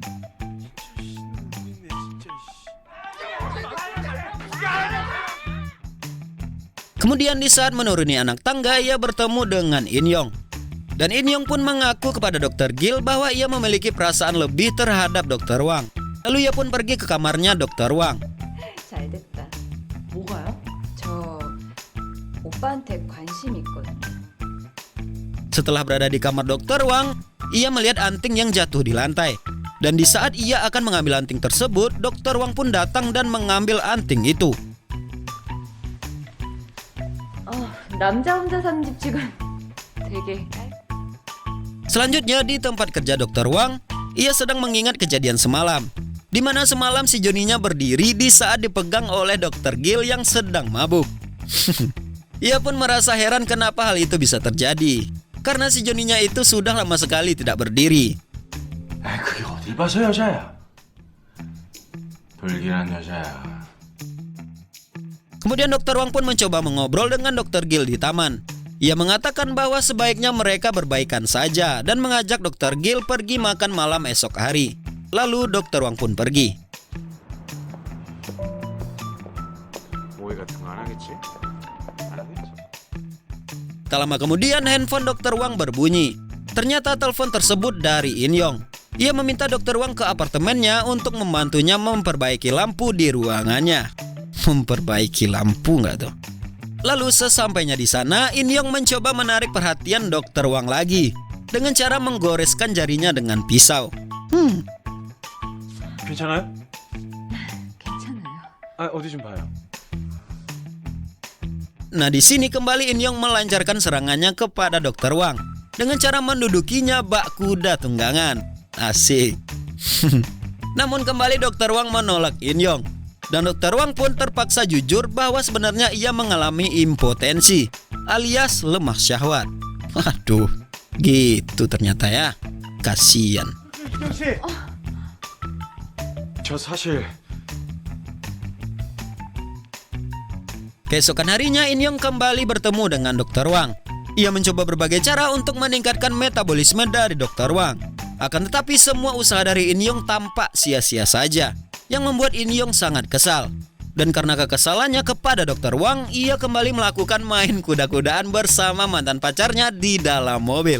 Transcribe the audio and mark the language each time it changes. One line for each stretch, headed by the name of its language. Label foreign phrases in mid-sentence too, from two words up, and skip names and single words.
Indonesian: Kemudian di saat menuruni anak tangga, ia bertemu dengan In Yong. Dan In Yong pun mengaku kepada Dokter Gil bahwa ia memiliki perasaan lebih terhadap Dokter Wang. Lalu ia pun pergi ke kamarnya Dokter Wang.
Korean: 잘 됐다. 뭐가요? 저 오빠한테 관심 있거든요.
Indonesian: Setelah berada di kamar Dokter Wang, ia melihat anting yang jatuh di lantai. Dan di saat ia akan mengambil anting tersebut, Dokter Wang pun datang dan mengambil anting itu.
Korean: 남자 혼자 사는 집 지금 되게
Indonesian: Selanjutnya di tempat kerja Dokter Wang, ia sedang mengingat kejadian semalam, di mana semalam si Joninya berdiri di saat dipegang oleh Dokter Gil yang sedang mabuk. Ia pun merasa heran kenapa hal itu bisa terjadi, karena si Joninya itu sudah lama sekali tidak berdiri.
Korean: 아, 그게 어딜 봐서 여자야? 불길한 여자야.
Indonesian: Kemudian Dokter Wang pun mencoba mengobrol dengan Dokter Gil di taman. Ia mengatakan bahwa sebaiknya mereka berbaikan saja dan mengajak Dokter Gil pergi makan malam esok hari. Lalu Dokter Wang pun pergi.
Korean: 모의 같은 거 안 하겠지? 안 하겠지.
Indonesian: Tak lama kemudian handphone Dokter Wang berbunyi. Ternyata telepon tersebut dari In Yong. Ia meminta Dokter Wang ke apartemennya untuk membantunya memperbaiki lampu di ruangannya. Memperbaiki lampu nggak tuh? Lalu sesampainya di sana, In Yong mencoba menarik perhatian Dokter Wang lagi dengan cara menggoreskan jarinya dengan pisau.
Korean: 괜찮아요? 괜찮아요. 아, 어디 좀 봐요.
Indonesian: Nah di sini kembali In Yong melancarkan serangannya kepada Dokter Wang dengan cara mendudukinya bak kuda tunggangan. Asik. Namun kembali Dokter Wang menolak In Yong. Dan Dokter Wang pun terpaksa jujur bahwa sebenarnya ia mengalami impotensi alias lemah syahwat. Waduh, gitu ternyata ya. Kasian.
Korean: 씨. 저 사실
Indonesian: Keesokan harinya In Young kembali bertemu dengan Dr. Wang. Ia mencoba berbagai cara untuk meningkatkan metabolisme dari Dr. Wang. Akan tetapi semua usaha dari In Young tampak sia-sia saja, yang membuat In Young sangat kesal. Dan karena kekesalannya kepada Dr. Wang, ia kembali melakukan main kuda-kudaan bersama mantan pacarnya di dalam mobil.